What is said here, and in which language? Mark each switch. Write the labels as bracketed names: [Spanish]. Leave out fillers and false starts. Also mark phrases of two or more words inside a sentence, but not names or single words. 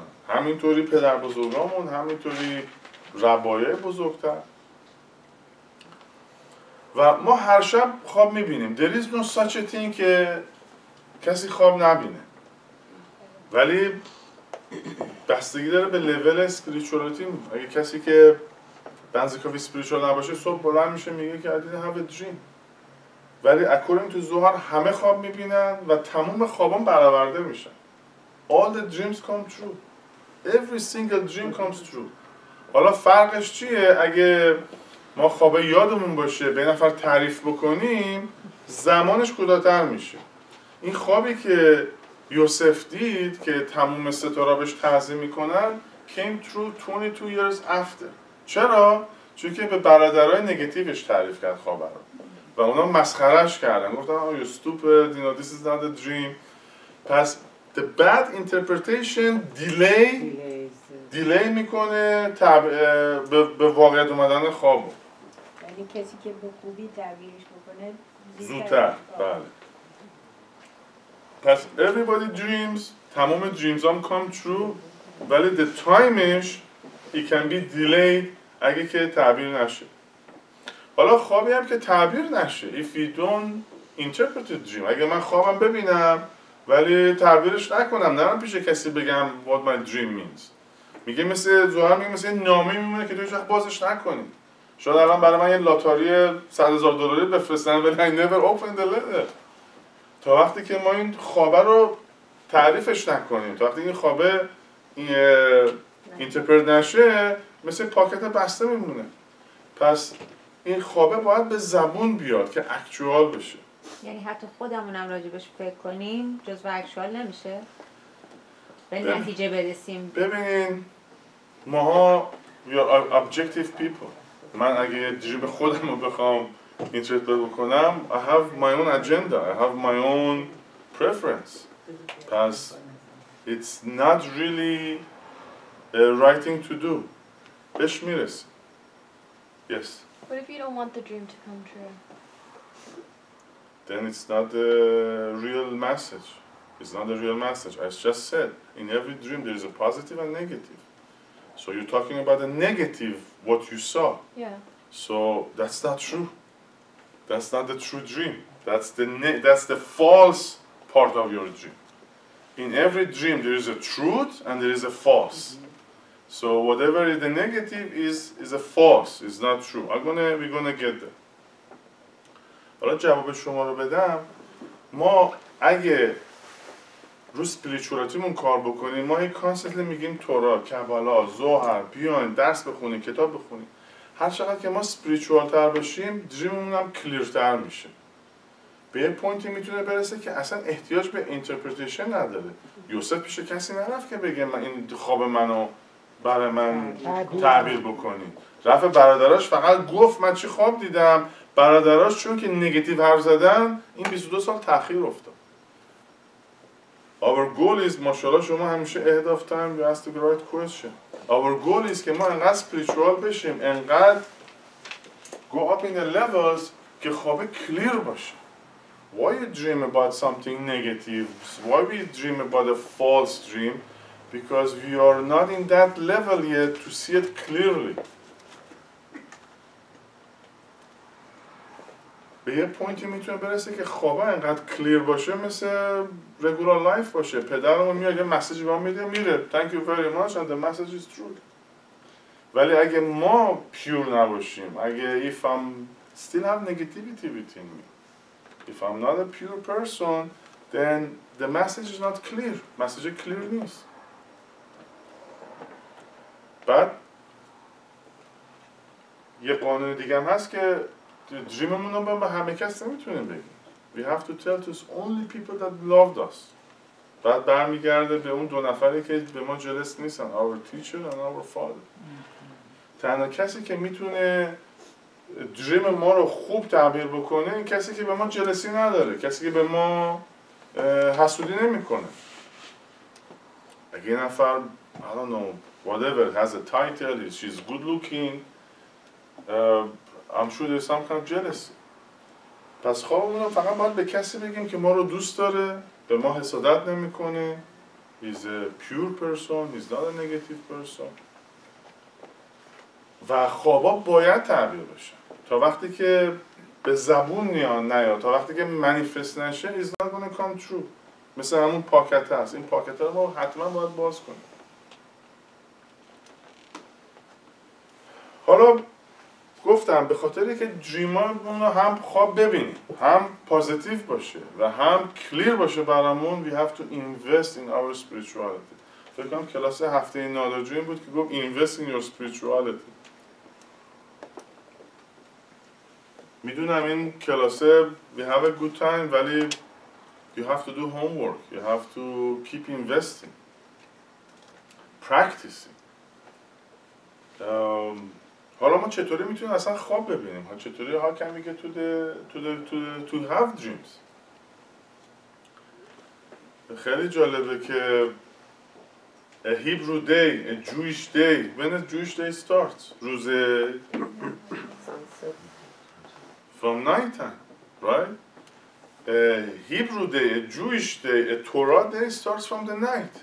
[Persian] همینطوری پدر بزرگامون، همینطوری ربایای بزرگتر. و ما هر شب خواب میبینیم. [English] There is no such a thing [Persian] که کسی خواب نبینه. ولی بستگی داره به [English] level spirituality. [Persian] اگه کسی که بنزیکاوی اسپریچوال نباشه صبح بلند میشه میگه که [English] I didn't have a dream. [Persian] ولی [English] according to [Persian] ظهر همه خواب میبینن و تمام خوابان برآورده میشن. [English] All the dreams come true. Every single dream comes true. [Persian] حالا فرقش چیه؟ اگه ما خواب یادمون باشه به نفر تعریف بکنیم زمانش کوتاه‌تر میشه. این خوابی که یوسف دید که تموم ستاره بهش تعظیم میکنن [English] came true 22 years after. [Persian] چرا؟ چون که به برادرای نگاتیوش تعریف کرد خواب رو و اونا مسخرهش کردن، گفتن [English] oh you stupid, you know this is not a dream. [Persian] پس [English] the bad interpretation delay [Persian] میکنه به واقعیت اومدن خوابو. یعنی کسی که به خوبی تعبیرش بکنه زودتر. بله. پس [English] everybody dreams، تمام dreams هم come true، ولی the timeش it can be delayed [Persian] اگه که تعبیر نشه. حالا خوابی هم که تعبیر نشه [English] if you don't interpret the dream، [Persian] اگه من خوابم ببینم ولی تعبیرش نکنم، نرم پیش کسی بگم [English] what my dream means، [Persian] میگه مثل زهر میگه مثل نامه میمونه که تو هیچ وقت بازش نکنی. شاید الان برای من یه لاتاری $100,000 بفرستن ولی [English] I never opened the letter. [Persian] تا وقتی که ما این خوابه رو تعریفش نکنیم، تا وقتی این خوابه اینترپرت نشه مثل پاکت بسته میمونه. پس این خوابه باید به زبون بیاد که اکچوال بشه. یعنی حتی خودمونم راجبش فکر کنیم جزو اکچوال نمیشه؟ به نتیجه برسیم. ببینین ماها [English] we are objective people. [Persian] من اگه یه دریم خودم رو بخوام اینترپرت بکنم [English] I have my own agenda, I have my own preference. پس it's not really a right thing to do. [Persian] بهش میرسیم. [English] Yes. What if you don't want the dream to come true? Then it's not a real message. It's not a real message. I just said, in every dream there is a positive and negative. So you're talking about the negative, what you saw. Yeah. So that's not true. That's not the true dream. That's the false part of your dream. In every dream there is a truth and there is a false. So whatever is the negative is a false. It's not true. We're gonna get there. [Persian] حالا جواب شما رو بدم. ما اگه رو اسپریچوالیتیمون کار بکنیم ما این کانسپت میگیم تورا، کبالا، ظهر، بیاین درس بخونیم، کتاب بخونیم. هر چقدر که ما اسپریچوال تر بشیم دریممون هم کلیرتر میشه. به یه پوینتی میتونه برسه که اصلا احتیاج به اینترپریتیشن نداره. یوسف پیش کسی نرفت که بگه من این خواب منو برای من تعبیر بکنی. رفت برادراش فقط گفت من چی خواب دیدم. برادراش چون که نگاتیو حرف زدن این 22 سال تأخیر افتاد. [English] Our goal is [Persian] ماشاءالله شما همیشه [English] ahead of time you ask the right question. Our goal is [Persian] که ما انقدر [English] spiritual [Persian] بشیم، انقدر [English] go up in the levels [Persian] که خواب [English] clear باشه. Why you dream about something negative? Why we dream about a false dream? Because we are not in that level yet to see it clearly. [Persian] به یه پوینتی میتونه برسه که خوابه انقدر کلیر باشه مثل [English] regular life [Persian] باشه. پدرمون میاد یه مسیج به ما میده میره [English] thank you very much and the message is true. [Persian] ولی اگه ما پیور نباشیم، اگه [English] if I'm still have negativity within me, if I'm not a pure person, then the message is not clear. [Persian] مسیج کلیر نیست. بعد یه قانون دیگه هم هست که دریممون رو به همه کس نمیتونیم بگیم. [English] We have to tell to only people that loved us. [Persian] بعد برمیگرده به اون دو نفری که به ما جلس نیستن. [English] Our teacher and our father. [Persian] تنها کسی که میتونه دریم ما رو خوب تعبیر بکنه این کسی که به ما جلسی نداره. کسی که به ما حسودی نمیکنه. اگه یه نفر [English] I don't know whatever has a title, she's good looking, I'm sure there's some kind of jealousy. [Persian] پس خوابمون رو فقط باید به کسی بگیم که ما رو دوست داره، به ما حسادت نمیکنه [English] he's a pure person, he's not a negative person. [Persian] و خوابا باید تعبیر بشه تا وقتی که به زبون نیاد تا وقتی که منیفست نشه [English] he's not gonna come true. [Persian] مثل همون پاکت هست، این پاکت رو ما حتما باید باز کنیم. حالا گفتم به خاطری که دریمامون رو هم خواب ببینیم، هم پازیتیو باشه و هم کلیر باشه برامون [English] we have to invest in our spirituality. [Persian] فکر کنم کلاس هفته نادرجو این بود که گفت [English] invest in your spirituality. [Persian] میدونم این کلاسه [English] we have a good time ولی you have to do homework, you have to keep investing, practicing. [Persian] حالا ما چطوری میتونیم اصلا خواب ببینیم؟ [English] چطوری how can we get to have dreams؟ [Persian] خیلی جالبه که [English] a Hebrew day, a Jewish day, when a Jewish day starts روز from night time, right? A Hebrew day, a Jewish day, a Torah day starts from the night.